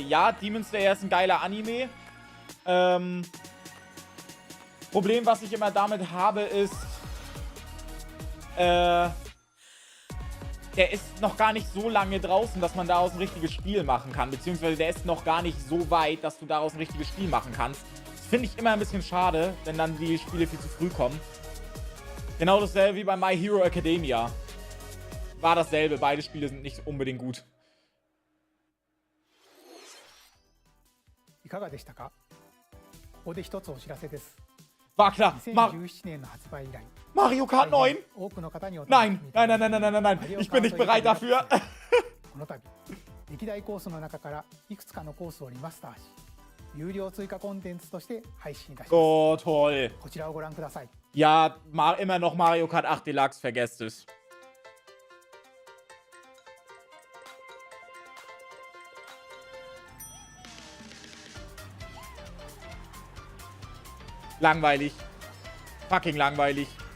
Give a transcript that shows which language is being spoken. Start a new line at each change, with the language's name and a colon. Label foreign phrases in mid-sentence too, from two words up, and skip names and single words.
German: Ja, Demon Slayer ist ein geiler Anime. Problem, was ich immer damit habe, ist, der ist noch gar nicht so lange draußen, dass man daraus ein richtiges Spiel machen kann. Beziehungsweise der ist noch gar nicht so weit, dass du daraus ein richtiges Spiel machen kannst. Das finde ich immer ein bisschen schade, wenn dann die Spiele viel zu früh kommen. Genau dasselbe wie bei My Hero Academia. War dasselbe. Beide Spiele sind nicht unbedingt gut.
Japanese: いかがでしたか？ここで一つお知らせです。
German: War klar.
Japanese: 2017 年の発売以来、
German: Mario Kart 9?
Japanese: 多くの方にお
German: Nein, nein, nein, nein, nein, nein, nein. Ich bin nicht bereit dafür.
Japanese: この度、歴代コースの中からいくつかのコースをリマスターし、有料追加コンテンツとして配信いたします。
German: Oh, toll.
Japanese: こちらをご覧ください。
German: Ja, immer noch Mario Kart 8 Deluxe, vergesst es. Langweilig. Fucking langweilig.